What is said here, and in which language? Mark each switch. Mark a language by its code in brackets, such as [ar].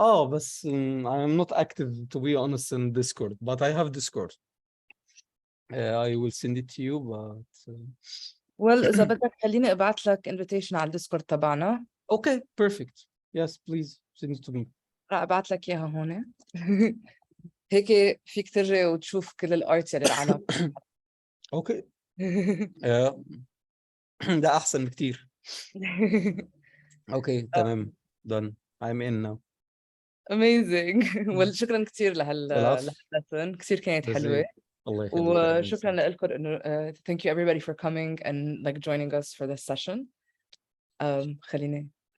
[ar] بس [en] I am not active to be honest in Discord, but I have Discord. I will send it to you, but well [ar] إذا بدك خليني أبعت لك invitation على الديسكورد تبعنا. [en] okay, perfect. Yes, please send it to me. [ar] راح أبعت لك إياها هون. هيك فيك ترجع وتشوف كل الارتس اللي العالم. [en] Okay. [ar] ده أحسن بكتير. [en] Okay, [ar] تمام. [en] Done. I'm in now. Amazing. well [ar] شكرا كثير لهاللسن كثير كانت حلوة. الله يخليك. وشكرا لكم إنه [en] thank you everybody for coming and like joining us for this session. [ar] خليني